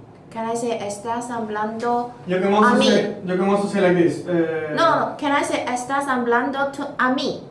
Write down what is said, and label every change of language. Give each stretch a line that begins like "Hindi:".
English: Can I say
Spanish: estás hablando
English: You can also say like this. no, can I say
Spanish: estás hablando a mí?